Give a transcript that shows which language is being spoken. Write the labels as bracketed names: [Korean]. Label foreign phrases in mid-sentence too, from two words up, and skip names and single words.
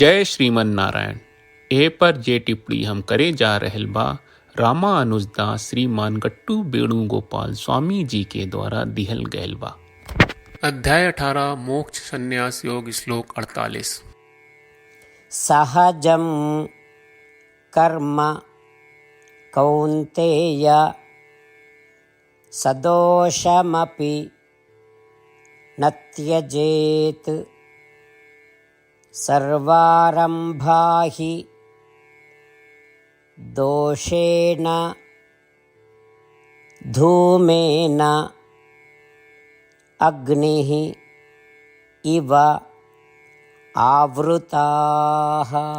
[Bhojpuri] जय श्रीमन नारायण। ए पर जे टिप्पणी हम करे जा रहल बा रामानुजदास श्रीमान गट्टू वेणुगोपाल स्वामी जी के द्वारा दिहल गयल बा। अध्याय 18 मोक्ष संन्यास योग श्लोक 48। [Sanskrit] सहजं कर्म कौन्तेय सदोषमपि न त्यजेत् सर्वारम्भा हि दोषेण धूमेन अग्निः इव आवृताः।